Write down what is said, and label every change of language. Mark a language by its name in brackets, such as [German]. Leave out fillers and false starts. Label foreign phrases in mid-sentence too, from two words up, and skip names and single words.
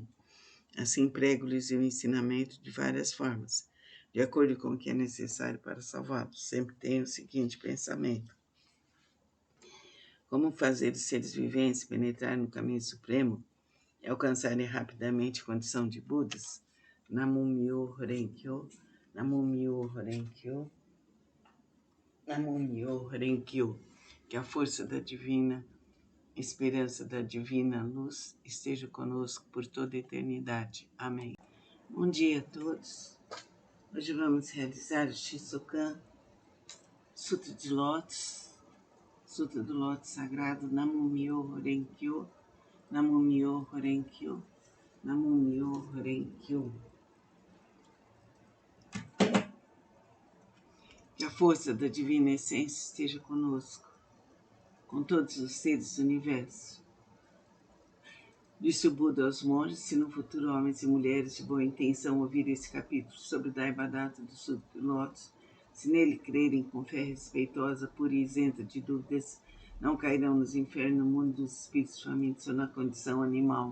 [Portuguese] Assim prego-lhes o ensinamento de várias formas, de acordo com o que é necessário para salvá-los. Sempre tenho o seguinte pensamento: como fazer os seres viventes penetrar no caminho supremo e alcançarem rapidamente a condição de Budas? [Japanese] 南無妙法蓮華経、南無妙法蓮華経、南無妙法蓮華経. [Portuguese] Que a força da divina esperança da divina luz esteja conosco por toda a eternidade. Amém. Bom dia a todos. Hoje vamos realizar o Shisokan, Sutra de Lótus, Sutra do Lótus Sagrado, [Japanese] 南無妙法蓮華経、南無妙法蓮華経、南無妙法蓮華経. [Portuguese] Que a força da divina essência esteja conosco, com todos os seres do universo. Disse o Buda aos monges: se no futuro homens e mulheres de boa intenção ouvirem esse capítulo sobre Daibadata do Sutra do Lótus, se nele crerem com fé respeitosa, pura e isenta de dúvidas, não cairão nos infernos, no mundo dos espíritos famintos ou na condição animal.